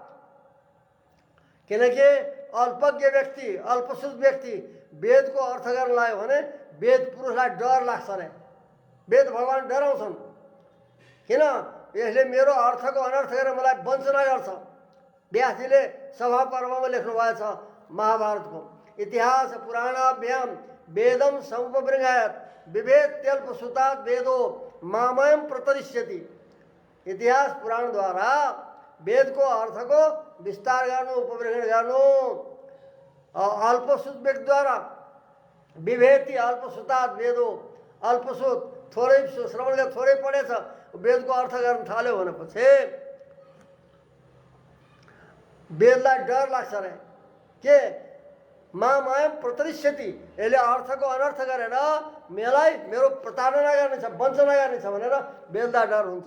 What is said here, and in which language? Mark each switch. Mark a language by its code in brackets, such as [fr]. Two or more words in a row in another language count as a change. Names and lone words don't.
[ne] किनकि अल्पज्ञ व्यक्ति, अल्पसुध व्यक्ति वेदको अर्थ गर्न लाग्यो भने वेद पुरुषलाई डर लाग्छ अरे। वेद भगवान डराउँछन्, किन यसले मेरो अर्थको अनर्थ गरेर मलाई वञ्चना गर्छ। व्यासजीले सभा पर्वमा लेख्नु भएछ महाभारतको [sa] इतिहास पुराणाभ्याम वेदम समुपबृंहयत् विभेत्यल्पसुतात् वेदो मामयम प्रतरिष्यति। [ne] इतिहास पुराणद्वारा वेदको अर्थको विस्तार गर्नु, उपबृंहण गर्नु। अल्पसुत व्यक्तिद्वारा [sa] विभेति अल्पसुतात् वेदो, [ne] अल्पसुत थोरै श्रवण गरेर थोरै पढेछ वेदको अर्थ गर्न थाल्यो भनेपछि वेदलाई डर लाग्छ अरे। के [sa] मामयम प्रतरिष्यति, [ne] यसले अर्थको अनर्थ गरेर मलाई मेरो प्रताडना गर्नेछ, वञ्चना गर्नेछ भनेर वेदलाई डर हुन्छ।